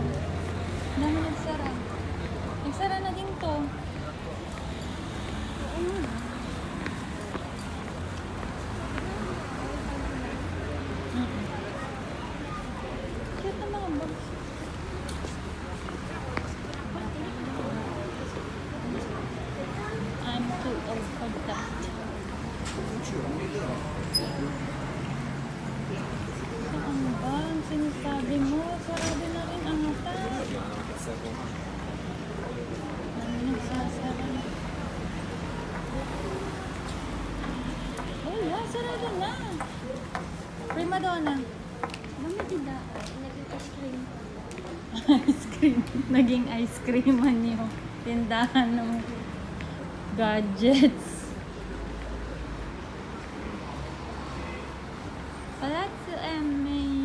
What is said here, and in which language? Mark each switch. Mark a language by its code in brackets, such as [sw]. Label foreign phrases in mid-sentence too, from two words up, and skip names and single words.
[tl] Dami nagsara. Nagsara na din to. Cute na mga box. [en] I'm too old for that. [tl] Saan ba? Ang sinasabi mo? Sarado na rin ang mata. Dami nagsasara. [en] Oh, yeah, [tl] sarado na. [it] Prima donna. [tl] Dami tinda. Naging [en] ice cream. Ice cream. [tl] Naging [en] ice cream [tl] yung tindahan ng gadgets. Palazzo Emme.